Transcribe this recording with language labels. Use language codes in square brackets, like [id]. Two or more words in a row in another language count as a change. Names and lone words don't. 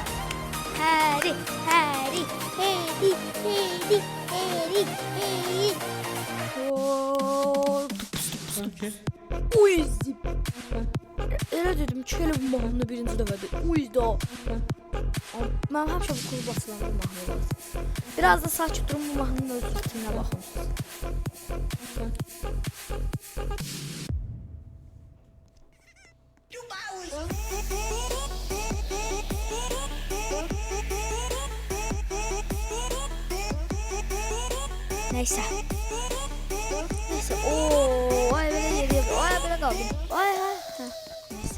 [tr] Hadi. Uy zip. [az] Elə dedim ki, elə bu mahnını birinci dəfədir. Uy da. Mən həmişə bu klub atılan bu mahnı var. Biraz da sakit durun, bu mahnının öz ritminə baxın. [tr] Neyse. Neyse. Ooo. Ay böyle geliyor. Ay böyle kaldım. Ay ay. Ha. Neyse.